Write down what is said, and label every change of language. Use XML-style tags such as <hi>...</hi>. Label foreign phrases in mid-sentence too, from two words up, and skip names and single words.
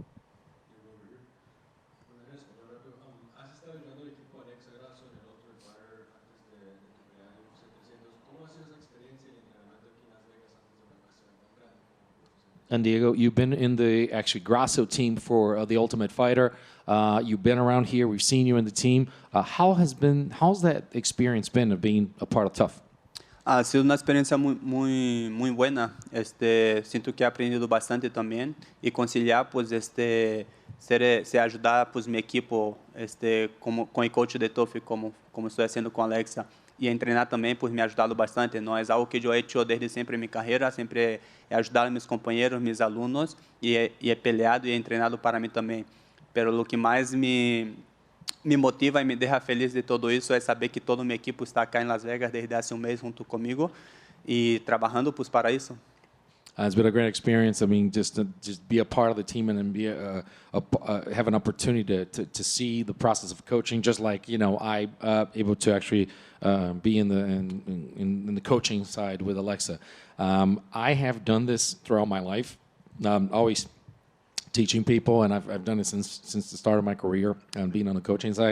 <en>And Diego, you've been in the Grasso team for the Ultimate Fighter. You've been around here. We've seen you in the team. How's that experience been of being a part of TUF?</en> <es>Ha sido una experiencia muy buena. Siento que he aprendido bastante también y conciliar, pues, se ayudar, pues, mi equipo, con el coach de TUF, como estoy haciendo con Alexa.</es> <pt>E treinar também,</pt> <es>pues, me ha ajudado bastante.</es> <pt>Não é algo que eu</pt> <es>he hecho</es> <pt>desde sempre em minha carreira, sempre he ajudado meus companheiros, meus alunos, e</pt> <es>he peleado</es> <pt>e he treinado para mim também. Pero o que mais me motiva e me deixa feliz de todo isso é saber que toda a minha equipe está aqui em Las Vegas desde há um mês junto comigo e trabalhando, pues, para isso.</pt> <en>It's been a great experience. Just be a part of the team and then have an opportunity to see the process of coaching, just like I able to actually be in the coaching side with Alexa. I have done this throughout my life, always teaching people, and I've done it since the start of my career, being on the coaching side.</en>